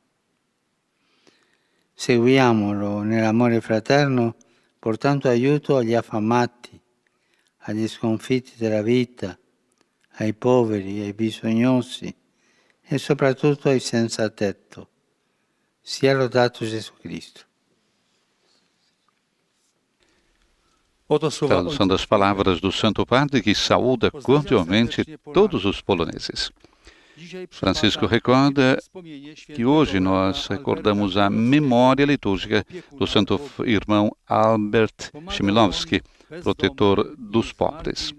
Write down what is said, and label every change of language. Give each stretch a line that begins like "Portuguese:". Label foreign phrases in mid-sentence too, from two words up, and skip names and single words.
Italian: Seguiamolo nell'amore fraterno, portando aiuto agli affamati, agli sconfitti della vita, ai poveri, ai bisognosi e soprattutto ai senza tetto. Sia lodato Gesù Cristo.
Portuguese: Tradução das palavras do Santo Padre, que saúda cordialmente todos os poloneses. Francisco recorda que hoje nós recordamos a memória litúrgica do Santo Irmão Albert Chmielowski, protetor dos pobres.